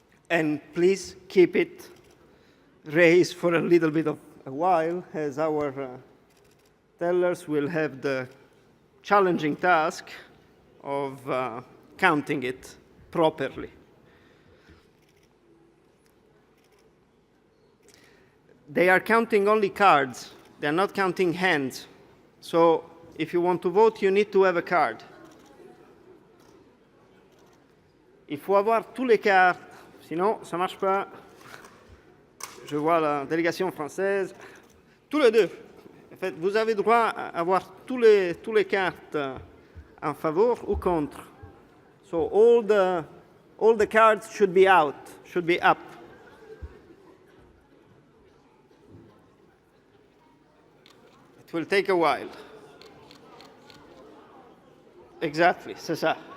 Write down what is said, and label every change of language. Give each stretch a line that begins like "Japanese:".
English: And please keep it raised for a little bit of a while, as our tellers will have the challenging task of counting it properly. They are counting only cards. They are not counting hands. So if you want to vote, you need to have a card.
French: Il faut avoir tous les cartes, sinon ça ne marche pas. Je vois la délégation française. Tous les deux. En fait, vous avez droit à avoir tous les cartes en faveur ou contre.
English: So all the cards should be out, should be up. It will take a while. Exactly,
French: c'est ça.